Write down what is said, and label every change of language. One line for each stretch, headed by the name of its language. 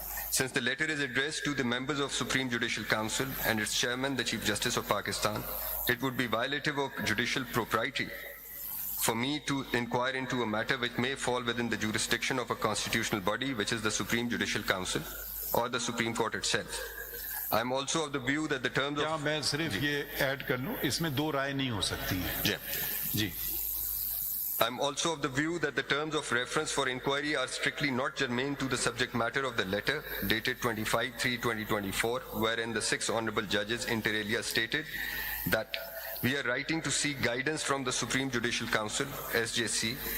English: Since the letter is addressed to the members of Supreme Judicial Council and its chairman, the Chief Justice of Pakistan, it would be violative of judicial propriety for me to inquire into a matter which may fall within the jurisdiction of a constitutional body, which is the Supreme Judicial Council or the Supreme Court itself. I am also of the view that the terms of...
Urdu: میں صرف یہ add کر لوں، اس میں 2 رائے نہیں ہو سکتی ہیں. جی.
English: I am also of the view that the terms of reference for inquiry are strictly not germane to the subject matter of the letter dated 25/3/2024, wherein the 6 honorable judges inter alia stated that we are writing to seek guidance from the Supreme Judicial Council, SJC,